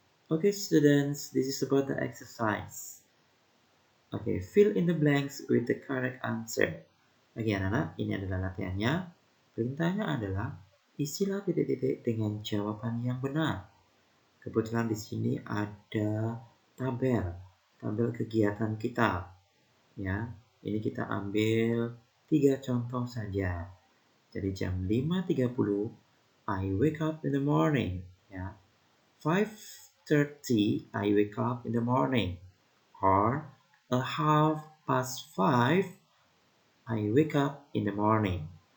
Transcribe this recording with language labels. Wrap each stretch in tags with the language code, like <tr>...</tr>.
<en>Okay students, this is about the exercise. Okay, fill in the blanks with the correct answer.</en> <id>Oke anak-anak, ini adalah latihannya. Perintahnya adalah isilah titik-titik dengan jawaban yang benar. Kebetulan di sini ada tabel kegiatan kita. Ya, ini kita ambil 3 contoh saja. Jadi jam</id> <en>5.30 I wake up in the morning. Ya, 5:30 I wake up in the morning. Or a half past 5 I wake up in the morning.</en>